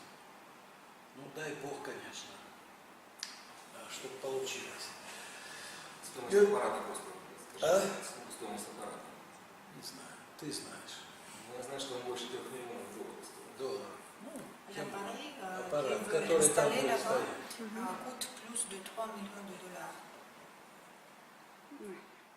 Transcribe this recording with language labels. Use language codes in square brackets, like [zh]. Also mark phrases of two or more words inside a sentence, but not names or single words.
[ru] Ну, дай Бог, конечно, чтобы получилось. Стоимость аппарата просто. А? Сколько стоимость аппарата? Не знаю, ты знаешь. Ну, я знаю, что он больше 3 миллионов долларов стоит. Долларов. Ну, [fr] L'appareil [ru] аппарат, [fr] qui [ru] который [fr] est [ru] там [fr] installé [ru] будет [fr] là-bas [ru] стоять. [fr] coûte plus de 3 millions de dollars. Ouais.